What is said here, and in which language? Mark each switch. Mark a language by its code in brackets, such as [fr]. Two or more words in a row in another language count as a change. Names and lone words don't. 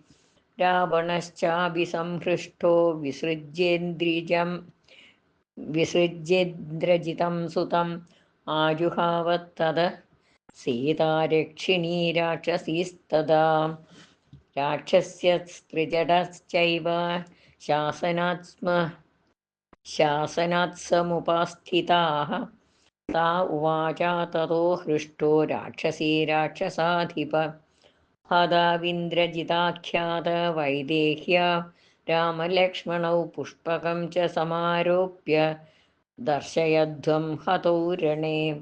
[sa] രാവണശ്ചാഭിസംഹൃഷ്ടോ വിസൃജ്യേന്ദ്രജിതം സുതം ആജുഹാവത്തത സീതാരക്ഷിണീ രാക്ഷസീസ്തദാ. രാക്ഷസ്യസ്ത്രിജടശ്ചൈവ ശാസനാത്സമുപാസ്ഥിതാः. सा उवाच ततो हृष्टो राक्षसी राक्षसाधिप हताविन्द्रजिताख्यात वैदेह्या रामलक्ष्मणौ पुष्पकं च समारोप्य दर्शयध्वं हतौ रणे.